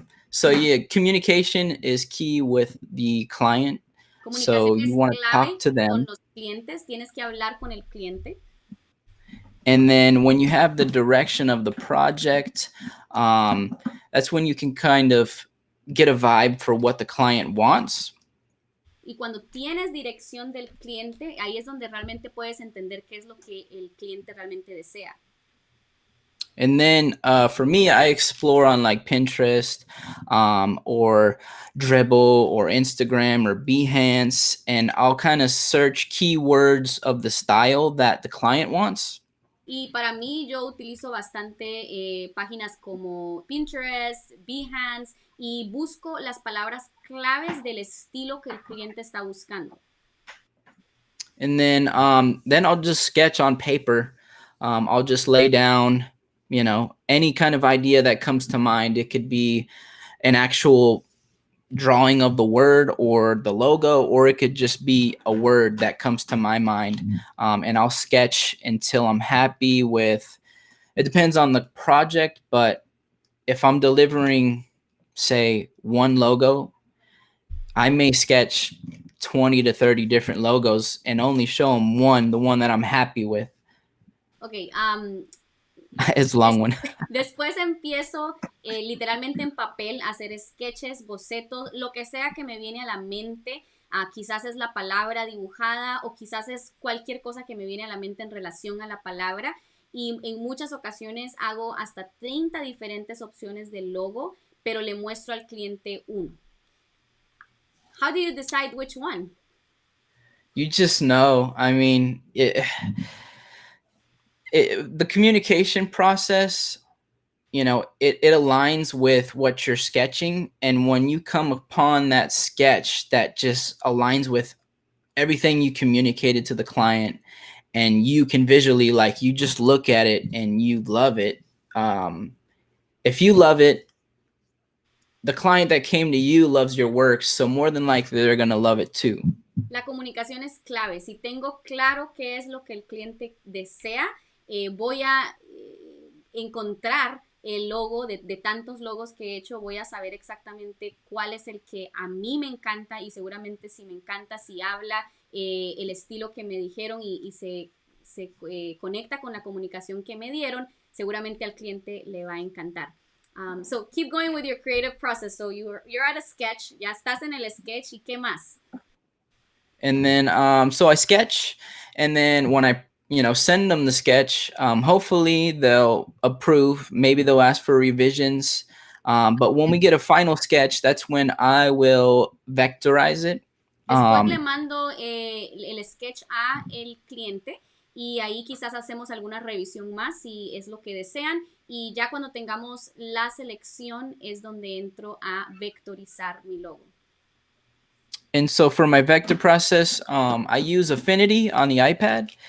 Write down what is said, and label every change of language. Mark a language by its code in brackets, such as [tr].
[en] So yeah, communication is key with the client. So you want to talk to them. [es] Con los clientes, tienes que hablar con el cliente. [en] And then when you have the direction of the project, that's when you can kind of get a vibe for what the client wants. [es] Y cuando tienes dirección del cliente, ahí es donde realmente puedes entender qué es lo que el cliente realmente desea. [en] And then for me, I explore on like Pinterest or Dribbble or Instagram or Behance, and I'll kind of search keywords of the style that the client wants. [es] Y para mí, yo utilizo bastante páginas como Pinterest, Behance, y busco las palabras claves del estilo que el cliente está buscando. [en] And then I'll just sketch on paper. I'll just lay down, any kind of idea that comes to mind. It could be an actual drawing of the word or the logo, or it could just be a word that comes to my mind. And I'll sketch until I'm happy with, it depends on the project, but if I'm delivering, say, one logo, I may sketch 20 to 30 different logos and only show them the one that I'm happy with. Okay, es long one. [es] Después empiezo literalmente en papel a hacer sketches, bocetos, lo que sea que me viene a la mente. Quizás es la palabra dibujada o quizás es cualquier cosa que me viene a la mente en relación a la palabra. Y en muchas ocasiones hago hasta 30 diferentes opciones de logo, pero le muestro al cliente uno. [en] How do you decide which one? You just know. I mean, the communication process, it aligns with what you're sketching. And when you come upon that sketch that just aligns with everything you communicated to the client, and you can visually, like, you just look at it and you love it. If you love it, the client that came to you loves your work, so more than likely they're going to love it too. [es] La comunicación es clave. Si tengo claro qué es lo que el cliente desea, voy a encontrar el logo de tantos logos que he hecho, voy a saber exactamente cuál es el que a mí me encanta, y seguramente si me encanta, si habla el estilo que me dijeron y se conecta con la comunicación que me dieron, seguramente al cliente le va a encantar. [en] So keep going with your creative process. So you're at a sketch, [es] ya estás en el sketch, ¿y qué más? [en] And then so I sketch, and then when I send them the sketch, hopefully they'll approve. Maybe they'll ask for revisions. But when we get a final sketch, that's when I will vectorize it. [es] Después le mando el sketch a el cliente, y ahí quizás hacemos alguna revisión más si es lo que desean, y ya cuando tengamos la selección es donde entro a vectorizar mi logo. [en] And so for my vector process, I use Affinity on the iPad.